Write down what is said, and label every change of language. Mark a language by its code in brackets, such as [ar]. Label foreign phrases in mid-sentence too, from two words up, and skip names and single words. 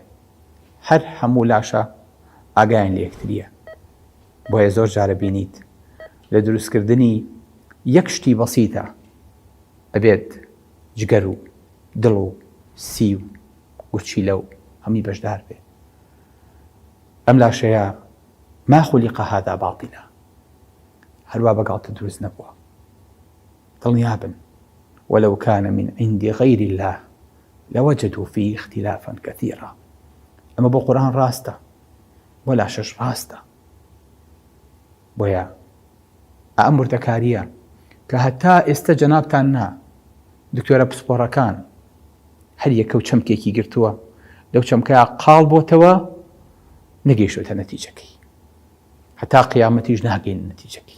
[ckb] هەر هەموو لاشە ئاگایان لە یەکتریە. بۆیە زۆر جارە بینیت لە دروستکردنی یەک شتی بەسیتە ئەبێت جگەر و دڵ و سی و گورچیلە و هەمووی بەشدار بێ. ئەم لاشەیە [ar] ما خولق هذا باطلا، [ckb] هەروە بەگاڵتە دروست نەبووە. دڵنیا بن [ar] ولو كان من عند غير الله لوجدوا فيه اختلافا كثيرا. [ckb] ئەمە بۆ قورئان ڕاستە، بۆ لاشەش ڕاستە. بۆیە ئەم وردەکاریە کە هەتا ئێستا جەنابتان نا دکتۆرە پسپۆڕەکان هەر یەکە و چەمکێکی گرتووە، لەو چەمکەیە قاڵ بۆتەوە نەگەیشتوتە نەتیجەکەی، هەتا قیامەتیش ناگەین نەتیجەکەی.